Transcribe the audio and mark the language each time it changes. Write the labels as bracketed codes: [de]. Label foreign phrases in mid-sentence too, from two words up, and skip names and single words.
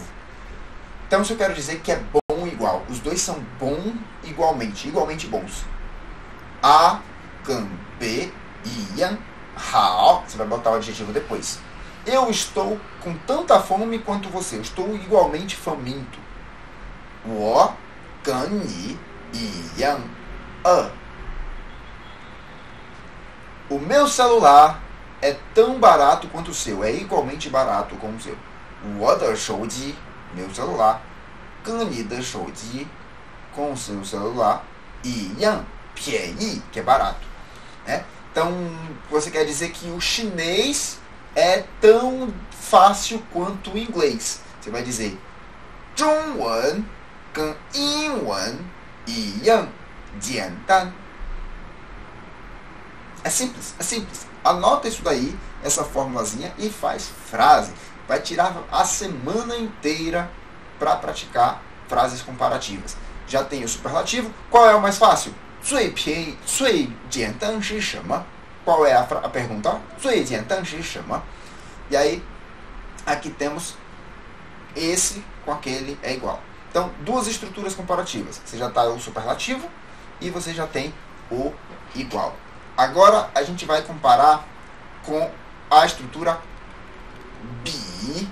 [pt] Então, se eu quero dizer que é bom igual, os dois são bom igualmente bons. A, com B, iam, hao. Você vai botar o adjetivo depois. Eu estou com tanta fome quanto você. Eu estou igualmente faminto. [zh] 我跟你一样饿. [pt] O meu celular é tão barato quanto o seu. É igualmente barato como o seu. [zh] 我的手机, [pt] meu celular, [zh] 跟你的手机, [pt] com o seu celular, [zh] 一样便宜, [pt] que é barato. Né? Então, você quer dizer que o chinês é tão fácil quanto o inglês. Você vai dizer [zh] 中文跟英文一样简单. [pt] É simples, é simples. Anota isso daí, essa formulazinha, e faz frase. Vai tirar a semana inteira para praticar frases comparativas. Já tem o superlativo. Qual é o mais fácil? [zh] 最便宜, 最简单是什么? [pt] Qual é a pergunta? [zh] 最简单是什么? [pt] E aí, aqui temos esse com aquele é igual. Então, duas estruturas comparativas. Você já está o superlativo e você já tem o igual. Agora, a gente vai comparar com a estrutura be.